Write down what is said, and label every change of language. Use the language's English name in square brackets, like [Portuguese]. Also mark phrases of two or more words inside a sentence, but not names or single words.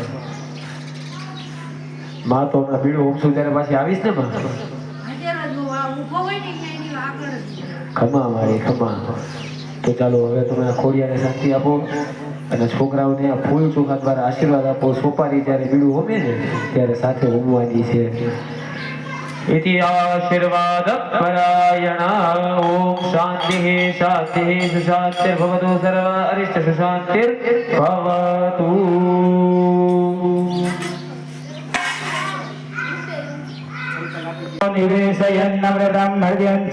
[Gujarati] માં તો હમણાં બીડું હોમશું ત્યારે પાછી આવીશ ને માં ખમા મારી ખમા તો ચાલો હવે તમે ખોડિયાને શાંતિ આપો અને છોકરાઓને આ ફૂલ ચોખા દ્વારા આશીર્વાદ આપો સોપારી જ્યારે બીડું હોમે ને ત્યારે સાથે હોમવાની છે [Sanskrit] इति आशीर्वाद परायण ओम शांति शांति सुशांतिर्भवतु सर्व अरिष्ट सुशांतिर्भवतु निवेशयन्नमृतं हृदयञ्च